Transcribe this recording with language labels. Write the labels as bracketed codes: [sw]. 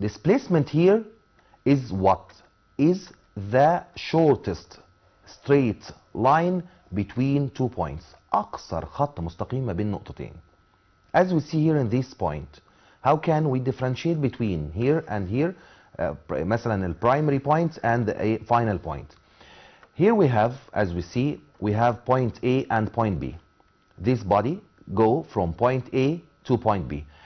[en] Displacement here is what? Is the shortest straight line between 2 points. [ar] أقصر خط مستقيم ما بين نقطتين. [en] As we see here in this point, how can we differentiate between here and here? [ar] مثلا [en] the primary point and a final point. Here we have, as we see, we have point A and point B. This body go from point A to point B.